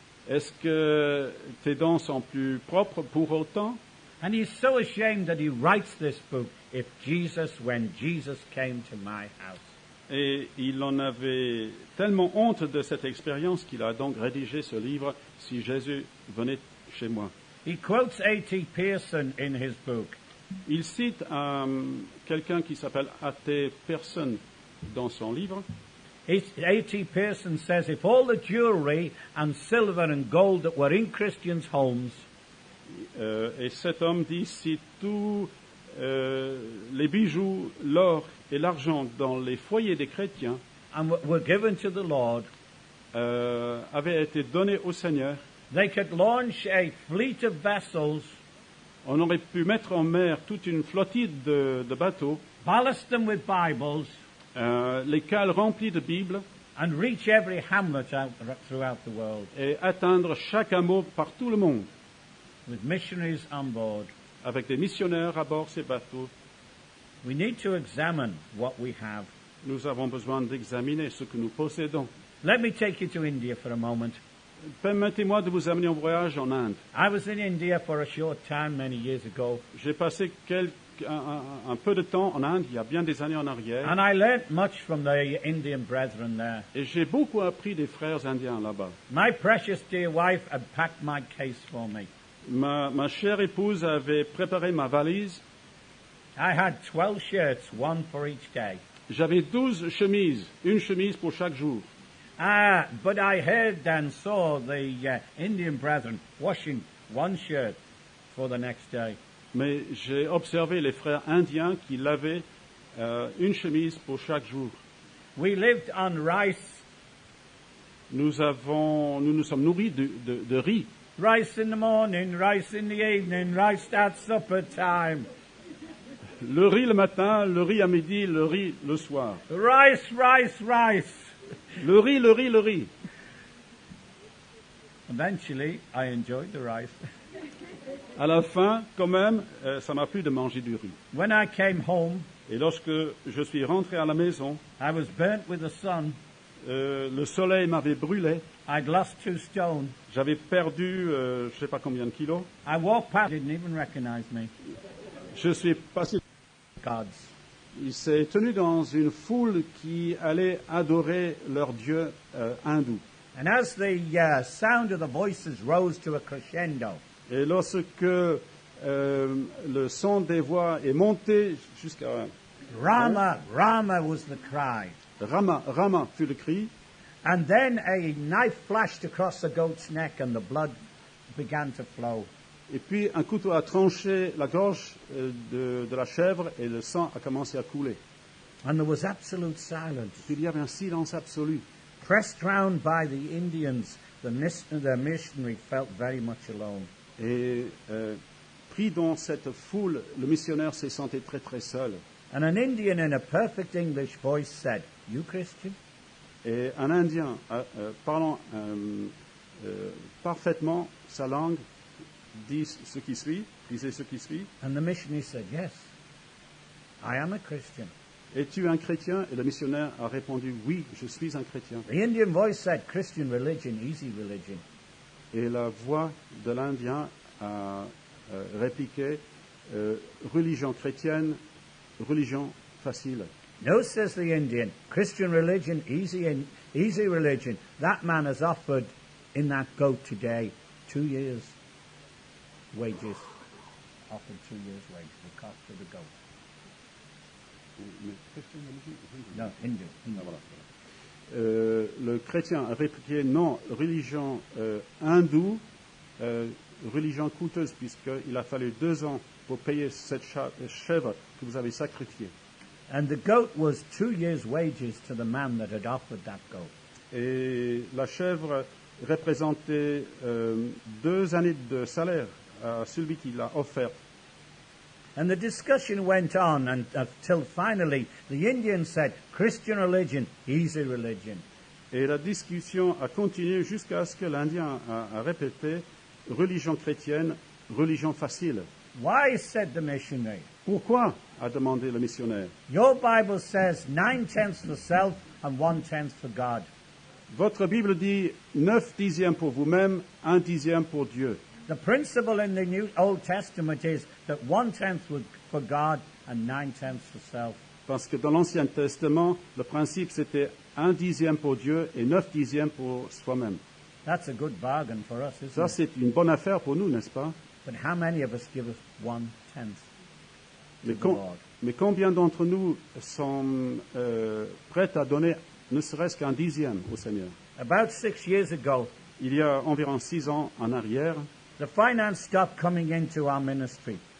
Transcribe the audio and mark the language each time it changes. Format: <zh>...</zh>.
<fr>Est-ce que tes dents sont plus propres pour autant?</fr> <en>And he's so ashamed that he writes this book, when Jesus came to my house.</en> <fr>Et il en avait tellement honte de cette expérience qu'il a donc rédigé ce livre, Si Jésus venait chez moi.</fr> <en>He quotes A.T. Pearson in his book.</en> <fr>Il cite quelqu'un qui s'appelle A.T. Pearson dans son livre.</fr> <en>A.T. Pearson says, if all the jewelry and silver and gold that were in Christians' homes</en> <fr>et cet homme dit, si tous les bijoux, l'or et l'argent dans les foyers des chrétiens</fr> <en>and were given to the Lord,</en> <fr>avaient été donnés au Seigneur,</fr> <en>they could launch a fleet of vessels,</en> <fr>on aurait pu mettre en mer toute une flottille de bateaux,</fr> <en>ballast them with Bibles,</en> <fr>les cales remplies de Bibles,</fr> <en>and reach every hamlet throughout the world,</en> <fr>et atteindre chaque hameau par tout le monde,</fr> <en>with missionaries on board.</en> <fr>avec des missionnaires à bord de ces bateaux.</fr> <en>We need to examine what we have.</en> <fr>Nous avons besoin d'examiner ce que nous possédons.</fr> <en>Let me take you to India for a moment.</en> <fr>Permettez-moi de vous amener en voyage en Inde.</fr> <en>I was in India for a short time many years ago,</en> <fr>J'ai passé un peu de temps en Inde, il y a bien des années en arrière,</fr> <en>and I learnt much from the Indian brethren there.</en> <fr>et j'ai beaucoup appris des frères indiens là-bas.</fr> <en>My precious dear wife had packed my case for me.</en> <fr>Ma chère épouse avait préparé ma valise.</fr> <en>I had 12 shirts, one for each day.</en> <fr>J'avais 12 chemises, une chemise pour chaque jour.</fr> <en>But I heard and saw the Indian brethren washing one shirt for the next day.</en> <fr>Mais j'ai observé les frères indiens qui lavaient une chemise pour chaque jour.</fr> <en>We lived on rice.</en> <fr>Nous nous sommes nourris de riz.</fr> <en>Rice in the morning, rice in the evening, rice at supper time.</en> <fr>Le riz le matin, le riz à midi, le riz le soir.</fr> <en>Rice, rice, rice.</en> <fr>Le riz, le riz, le riz.</fr> <en>Eventually, I enjoyed the rice.</en> <fr>À la fin, quand même, ça m'a plu de manger du riz.</fr> <en>When I came home,</en> <fr>Et lorsque je suis rentré à la maison,</fr> <en>I was burnt with the sun.</en> <fr>le soleil m'avait brûlé.</fr> <en>I'd lost 2 stone.</en> <fr>J'avais perdu, je ne sais pas combien de kilos.</fr> <en>I walked past, didn't even recognize me.</en> <fr>Je suis passé.</fr> <en>Gods.</en> <fr>Il s'est tenu dans une foule qui allait adorer leur dieu hindou.</fr> <en>And as the sound of the voices rose to a crescendo,</en> <fr>Et lorsque le son des voix est monté jusqu'à</fr> <en>Rama, Rama was the cry.</en> <fr>Rama, Rama fut le cri,</fr> <en>And then a knife flashed across the goat's neck and the blood began to flow.</en> <fr>et puis un couteau a tranché la gorge de la chèvre et le sang a commencé à couler.</fr> <en>And there was absolute silence.</en> <fr>Puis il y avait un silence absolu.</fr> <en>Pressed round by the Indians, the missionary felt very much alone.</en> <fr>Et pris dans cette foule, le missionnaire s'est senti très très seul.</fr> <en>And an Indian in a perfect English voice said, "You Christian?"</en> <fr>Et un Indien parlant parfaitement sa langue disait ce qui suit.</fr> <en>And the missionary said, "Yes, I am a Christian."</en> <fr>Es-tu un chrétien? Et le missionnaire a répondu, oui, je suis un chrétien.</fr> <en>The Indian voice said, "Christian religion, easy religion."</en> <fr>Et la voix de l'Indien a répliqué, religion chrétienne, religion facile.</fr> <en>No, says the Indian, Christian religion, easy religion. That man has offered in that goat today 2 years' wages. Offered 2 years' wages, the cost of the goat. No, Hindu.</en> <fr>Ah, voilà. Le chrétien a répliqué, non, religion hindoue, religion coûteuse, puisqu'il a fallu 2 ans pour payer cette chèvre que vous avez sacrifiée.</fr> <en>And the goat was 2 years' wages to the man that had offered that goat.</en> <fr>Et la chèvre représentait 2 années de salaire à celui qui l'a offert.</fr> <en>And the discussion went on until finally the Indian said, Christian religion, easy religion.</en> <fr>Et la discussion a continué jusqu'à ce que l'Indien a répété religion chrétienne, religion facile.</fr> <en>Why, said the missionary.</en> <fr>Pourquoi? A demandé le missionnaire.</fr> <en>Your Bible says 9/10 for self and 1/10 for God.</en> <fr>Votre Bible dit 9/10 pour vous-même, 1/10 pour Dieu.</fr> <en>The principle in the New Old Testament is that 1/10 was for God and 9/10 for self.</en> <fr>Parce que dans l'Ancien Testament, le principe c'était 1/10 pour Dieu et 9/10 pour soi-même.</fr> <en>That's a good bargain for us, isn't</en> <fr>Ça,</fr> <en>it?</en> <fr>c'est une bonne affaire pour nous, n'est-ce pas?</fr> <en>But how many of us give us 1/10 to</en> <fr>Mais,</fr> <en>the Lord?</en> <fr>mais combien d'entre nous sont prêts à donner ne serait-ce qu'un 10e au Seigneur?</fr> <en>About 6 years ago,</en> <fr>Il y a environ 6 ans en arrière,</fr> <en>the finance stopped coming into our ministry.</en>